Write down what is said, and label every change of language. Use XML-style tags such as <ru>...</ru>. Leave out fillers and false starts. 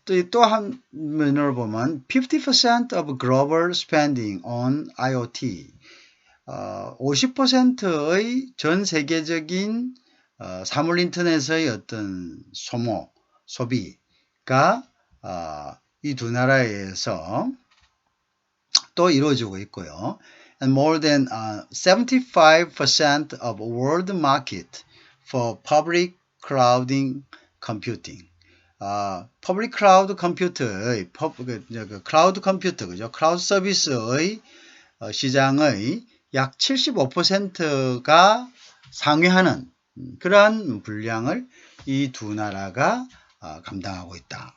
<ko>또 한 면을 보면</ko> <en>50% of global spending on IoT</en> <ko>50%의 전 세계적인 사물 인터넷의 어떤 소비가 이 두 나라에서 또 이루어지고 있고요.</ko> <en>And more than 75% of world market for public cloud computing. public cloud computer</en> <ko>의 클라우드 컴퓨터, 그죠? 클라우드 서비스의 시장의 약 75%가 상회하는 그러한 분량을 이 두 나라가 감당하고 있다.</ko>